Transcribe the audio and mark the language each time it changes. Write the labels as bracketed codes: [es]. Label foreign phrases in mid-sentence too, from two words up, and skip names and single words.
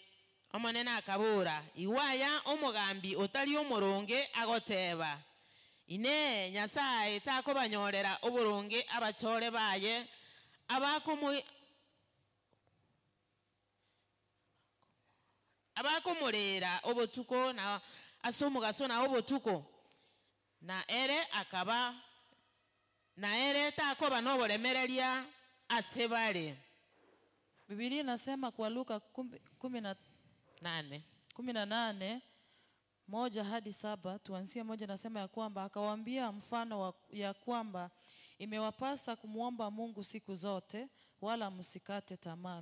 [guz] Omonene akabura iwaya omugambi otali omuronge agoteba ine Nyasaye takobanyorera oburungi abachore baye abakomurera obotuko na asomugaso na obotuko na ere takoba noboremereria asebale. [sw] Biblia inasema kwa Luka 18 1-7, tuanzie 1, nasema ya kwamba akawaambia mfano ya kwamba imewapasa kumuomba Mungu siku zote wala msikate tamaa.